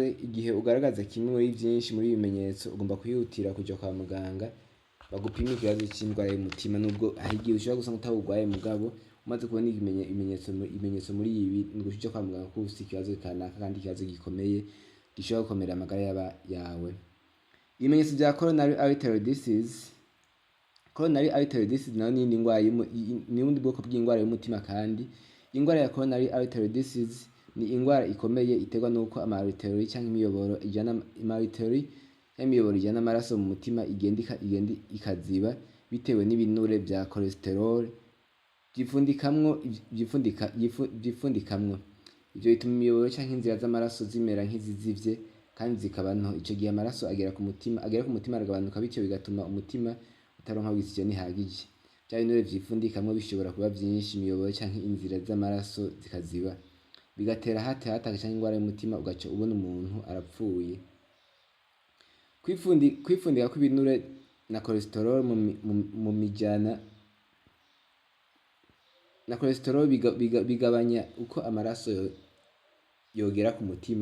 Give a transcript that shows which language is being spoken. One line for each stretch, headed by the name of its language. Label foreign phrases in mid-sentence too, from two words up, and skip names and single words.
Rundi: Igihe ugaragaza kimwe muri vyinshi muri ibimenyetso, ugomba kwihutira kuja kwa muganga bagupime ikibazo c'ingwara y'umutima. Nubwo hari igihe ushobora gusanga utawugwaye, mugabo umaze kubona ibimenyetso muri ibi, ni uguca kwa muganga kuko ufise ikibazo kanaka, kandi ikibazo gikomeye gishobora gukomera amagara yawe. Ibimenyetso vya
English: coronary artery disease. Coronary artery disease
Rundi: nayo ni ubundi bwoko bw'ingwara y'umutima kandi. Ingwara ya
English: coronary artery disease
Rundi: ni ingwara ikomeye iterwa nuko ama-artery canke imiyoboro ijana amaraso mu mutima igenda ikaziba, bitewe n'ibinure vya cholesterol vyifundikamwo. Ivyo bituma imiyoboro canke inzira z'amaraso zimera nk'izizivye kandi zikaba nto. Ico gihe amaraso agera ku mutima aragabanuka, bityo bigatuma umutima utaronka oxygene ihagije. Vya binure vyifundikamwo bishobora kuba vyinshi, imiyoboro canke inzira z'amaraso zikaziba, bigatera
English: heart attack
Rundi: canke ingwara y'umutima, ugaca ubona umuntu arapfuye. Kwifundika kw'ibinure na cholesterol mu mijana na cholesterol bigabanya uko amaraso yogera ku mutima.